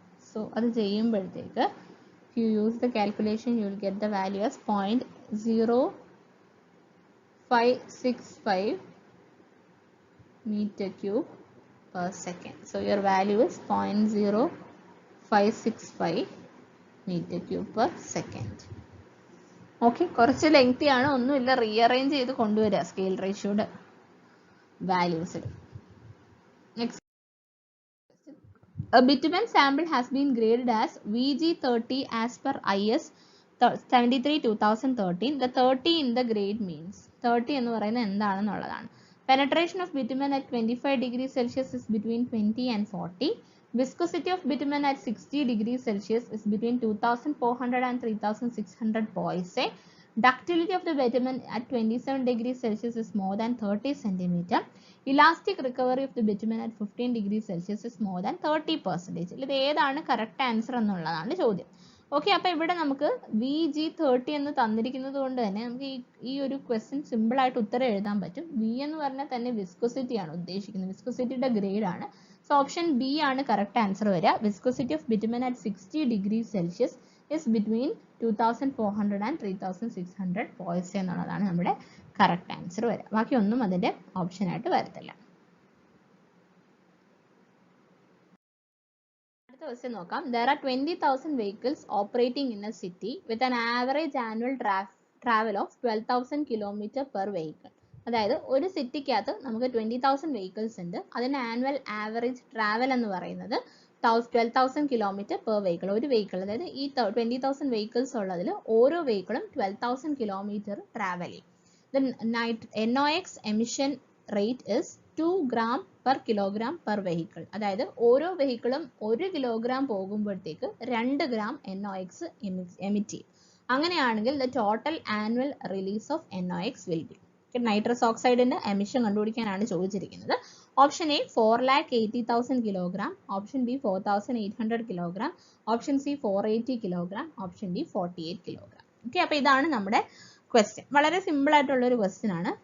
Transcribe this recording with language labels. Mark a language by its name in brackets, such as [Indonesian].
[Malayalam] So അത് ചെയ്യുമ്പോഴത്തേക്ക് [English] You use the calculation you will get the value as 0.0565 meter cube per second. So your value is 0.0565 meter cube per second. [Malayalam] Okay, കുറച്ച് lengthy ആണ്, ഒന്നുമില്ല, rearrange ചെയ്ത് കൊണ്ടുവരിക scale റേഷ്യോയുടെ വാല്യൂസിൽ. [English] Next, a bitumen sample has been graded as VG30 as per IS 73/2013. The 30 in the grade means 30 [Malayalam] എന്ന് പറയുന്നത് എന്താണെന്നുള്ളതാണ്. [English] Penetration of bitumen at 25 degrees Celsius is between 20 and 40. Viscosity of bitumen at 60 degrees Celsius is between 2400 and 3600 poise. Ductility of the bitumen at 27 degrees Celsius is more than 30 cm. Elastic recovery of the bitumen at 15 degrees Celsius is more than 30%. [Malayalam] ഇത് ഏതാണ് correct answer എന്നുള്ളതാണ് ചോദ്യം. Okay, അപ്പോൾ ഇവിടെ നമുക്ക് VG30 എന്ന് തന്നിരിക്കുന്നത് കൊണ്ട് തന്നെ നമുക്ക് ഈ ഒരു ക്വസ്റ്റ്യൻ സിമ്പിളായിട്ട് ഉത്തരം എഴുതാൻ പറ്റും. വി എന്ന് പറഞ്ഞാൽ തന്നെ വിസ്കോസിറ്റി ആണ് ഉദ്ദേശിക്കുന്നത്, വിസ്കോസിറ്റിയുടെ ഗ്രേഡ് ആണ്. സോ ഓപ്ഷൻ ബി ആണ് കറക്റ്റ് ആൻസർ വരിക. [English] viscosity of bitumen at 60 degree Celsius is between 2400 and 3600 poise [Malayalam] എന്നുള്ളതാണ് നമ്മുടെ കറക്റ്റ് ആൻസർ വരിക. ബാക്കി ഒന്നും അതിൻ്റെ ഓപ്ഷനായിട്ട് വരത്തില്ല. അടുത്ത ക്വസ്റ്റ്യൻ നോക്കാം. [English] There are 20,000 vehicles operating in a city with an average annual travel of 12,000 km per vehicle. [Malayalam] അതായത് ഒരു സിറ്റിക്കകത്ത് നമുക്ക് 20,000 വെഹിക്കിൾസ് ഉണ്ട്. അതിന് ആനുവൽ ആവറേജ് ട്രാവൽ എന്ന് പറയുന്നത് 12,000 കിലോമീറ്റർ പെർ വെഹിക്കിൾ. ഒരു വെഹിക്കിൾ, അതായത് ഈ 20,000 വെഹിക്കിൾസ് ഉള്ളതിൽ ഓരോ വെഹിക്കിളും 12,000 കിലോമീറ്റർ ട്രാവൽ ചെയ്യും. [English] The NOx emission rate is 2 gram per kilogram per vehicle. [Malayalam] അതായത് ഓരോ വെഹിക്കിളും 1 കിലോഗ്രാം പോകുമ്പോഴത്തേക്ക് 2 gram NOx എമിറ്റ് ചെയ്യും. [English] അങ്ങനെയാണെങ്കിൽ the total annual release of NOx will be. [Malayalam] Nitrous ഓക്സൈഡിന്റെ emission കണ്ടുപിടിക്കാനാണ് ചോദിച്ചിരിക്കുന്നത്. Option A 4,80,000 kilogram, option B 4,800 kilogram, option C 480 kilogram, option D 48 kilogram. Okay, അപ്പോൾ ഇതാണ് നമ്മുടെ question. വളരെ സിമ്പിൾ ആയിട്ടുള്ള ഒരു ക്വസ്റ്റ്യൻ ആണ്.